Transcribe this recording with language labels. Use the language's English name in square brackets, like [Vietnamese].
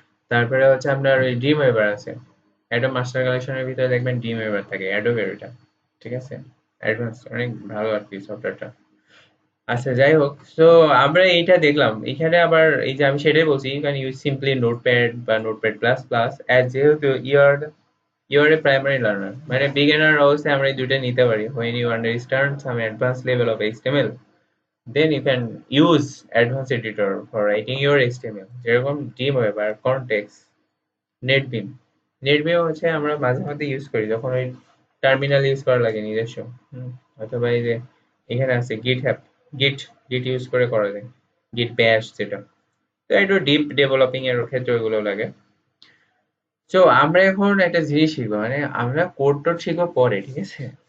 [Bangla] তারপরে হচ্ছে আপনার ওই ড্রিম ওয়েভার আছে, অ্যাডোব মাস্টার কালেকশনের ভিতরে দেখবেন ড্রিম ওয়েভার থাকে, অ্যাডোবের ওইটা, ঠিক আছে, অ্যাডভান্স অনেক ভালো আর কি সফটওয়্যারটা। আচ্ছা যাই হোক, তো আমরা এইটা দেখলাম এখানে। আবার এই যে আমি সেটাই বলছি, [English] you can use simply Notepad [Bangla] বা নোটপ্যাড প্লাস প্লাস, অ্যাজ যেহেতু [English] you are a primary learner, [Bangla] মানে বিগিনার অবস্থায় আমরা এই দুইটা নিতে পারি। [English] When you understand some advance level of HTML, then you can use advanced editor for writing your HTML, যেরকম Dreamweaver, Context, NetBeam। [Bangla] NetBeam হচ্ছে আমরা মাঝে মধ্যে ইউজ করি যখন ওই টার্মিনাল ইউজ করা লাগে নিজস্ব। অথবা এই যে এখানে আছে গিট গিট ইউজ করে করা যায়, গিট ব্যাশ যেটা। তো একটু ডিপ ডেভেলপিং এর ক্ষেত্রে ওইগুলো লাগে। তো আমরা এখন একটা জিনিস শিখবো, মানে আমরা কোড টোড শিখবো পরে, ঠিক আছে।